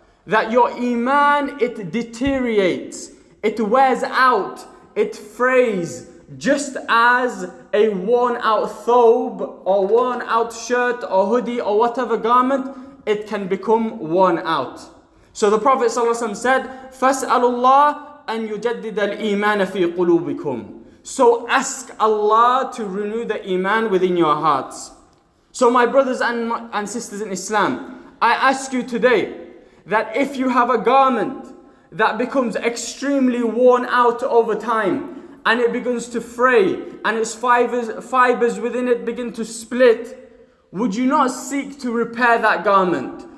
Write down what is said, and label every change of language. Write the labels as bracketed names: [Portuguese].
[English] That your Iman, it deteriorates, it wears out, it frays, just as a worn out thobe or worn out shirt or hoodie or whatever garment, it can become worn out. So the Prophet ﷺ said, [Arabic] فَاسْأَلُوا اللَّهَ أَن يُجَدِّدَ الْإِيمَانَ فِي قُلُوبِكُمْ. [English] So ask Allah to renew the Iman within your hearts. So my brothers and sisters in Islam, I ask you today that if you have a garment that becomes extremely worn out over time, and it begins to fray, and its fibers within it begin to split, would you not seek to repair that garment?